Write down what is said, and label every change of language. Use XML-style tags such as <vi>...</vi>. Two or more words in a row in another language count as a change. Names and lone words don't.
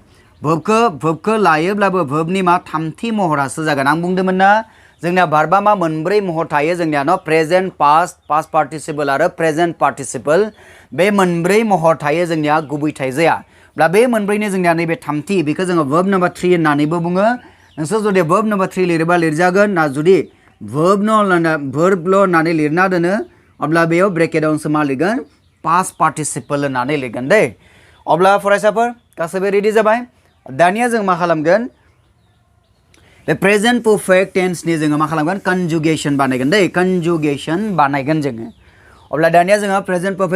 <brx>वर्बखौ लायोब्लाबो वर्बनि मा थामथि महरासो जागोन। आं बुंदोंमोन ना जोंनिया भार्बा मा मोनब्रै महर थायो जोंनिया न</brx> <en>present past participle</en> <brx>आरो</brx> <en>present participle</en> <brx>बे मोनब्रै महर थायो जोंनिया गुबै थाइजाया ब्ला बे मोनब्रैनि जोंनिया नैबे थामथि बेखौ जोङो</brx> <en>verb number 3</en> <brx>होननानैबो बुङो नोंसोर जुदि</brx> <en>verb number 3</en> <brx>लिरोबा लिरजागोन ना जुदि verb ल' होननानै लिरना दोनो अब्ला बेयाव ब्रेकेटावसो मा लिरगोन</brx> <en>past participle</en> <brx>होननानै लिरगोन दै अब्ला फरायसाफोर गासैबो रेडि जाबाय दानिया जों मा खालामगोन बे</brx> <en>present perfect tense</en> <brx>नि जोङो मा खालामगोन कन्जुगेशन बानायगोन दै कन्जुगेशन बानायगोन जोङो अब्ला दानिया जोङो प्रेजेंट</brx>